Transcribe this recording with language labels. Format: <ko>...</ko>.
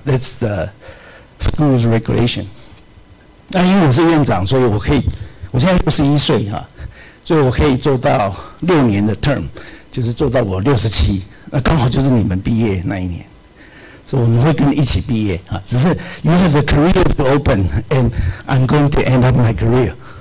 <en>That's the school's regulation.</en> <zh>那因为我是院长，所以我现在61岁哈，所以我可以做到6年的 term， 就是做到我67，刚好就是你们毕业那一年。所以我们会跟你一起毕业啊，只是</zh> <en>you have the career to open and I'm going to end up my career.</en>